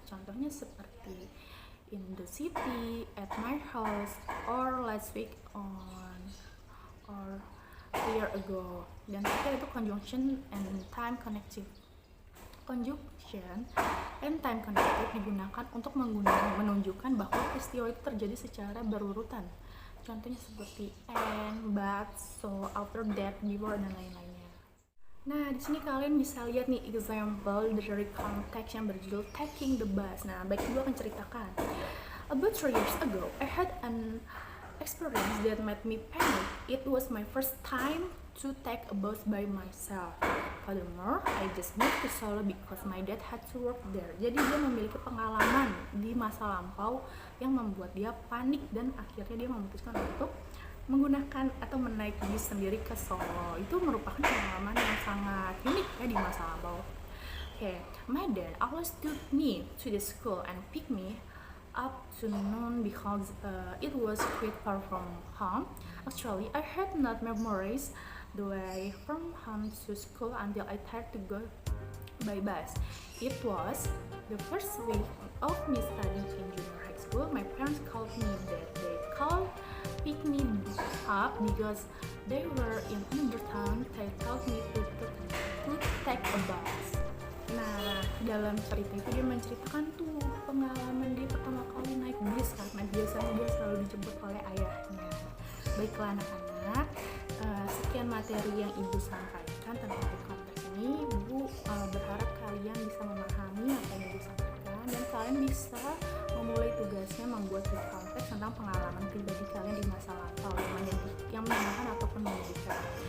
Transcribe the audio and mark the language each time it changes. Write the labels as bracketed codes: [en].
[id] Contohnya seperti [en] in the city, at my house, or last week on, or a year ago. [id] Dan terakhir itu [en] conjunction and time connective. Conjunction and time connective [id] digunakan untuk menunjukkan bahwa peristiwa itu terjadi secara berurutan. Contohnya seperti [en] and, but, so, after that, before, [id] dan lain-lainnya. Nah, di sini kalian bisa lihat nih example dari konteks yang berjudul Taking the Bus. Nah, baik Ibu akan ceritakan. [en] About 3 years ago, I had an experience that made me panic. It was my first time to take a bus by myself. Furthermore, I just moved to Solo because my dad had to work there. [id] Jadi dia memiliki pengalaman di masa lampau yang membuat dia panik dan akhirnya dia memutuskan untuk menggunakan atau menaik bis sendiri ke Solo. Itu merupakan pengalaman yang sangat unik ya di masa lampau. [en] Okay, my dad always took me to the school and pick me up to noon because it was quite far from home. Actually, I had not memorized the way from home to school until I tried to go by bus. It was the first week of me studying in junior high school. My parents called me that they called pick me up because they were in another town. They told me to take a bus. [id] Nah, dalam cerita itu dia menceritakan tuh pengalaman dia pertama kali naik bis karena biasanya dia selalu dijemput oleh ayahnya. Baiklah anak-anak, sekian materi yang Ibu sampaikan tentang konteks ini. Ibu berharap kalian bisa memahami apa yang Ibu sampaikan dan kalian bisa memulai tugasnya membuat konteks tentang pengalaman pribadi kalian di masa lampau yang menyenangkan ataupun menyedihkan.